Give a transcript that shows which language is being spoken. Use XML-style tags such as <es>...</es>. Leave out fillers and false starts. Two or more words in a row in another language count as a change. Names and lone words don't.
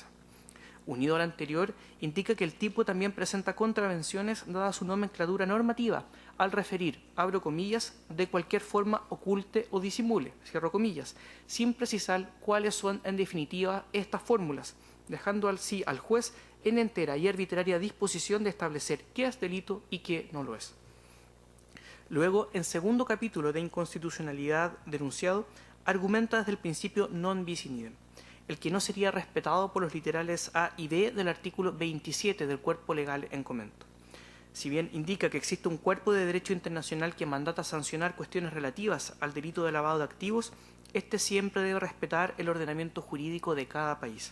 <es>Unido al anterior, indica que el tipo también presenta contravenciones dada su nomenclatura normativa, al referir, abro comillas, de cualquier forma oculte o disimule, cierro comillas, sin precisar cuáles son en definitiva estas fórmulas, dejando así al juez en entera y arbitraria disposición de establecer qué es delito y qué no lo es. Luego, en segundo capítulo de inconstitucionalidad denunciado, argumenta desde el principio</es> <la>non bis in idem,</la> <es>el que no sería respetado por los literales A y B del artículo 27 del cuerpo legal en comento. Si bien indica que existe un cuerpo de derecho internacional que mandata sancionar cuestiones relativas al delito de lavado de activos, este siempre debe respetar el ordenamiento jurídico de cada país.</es>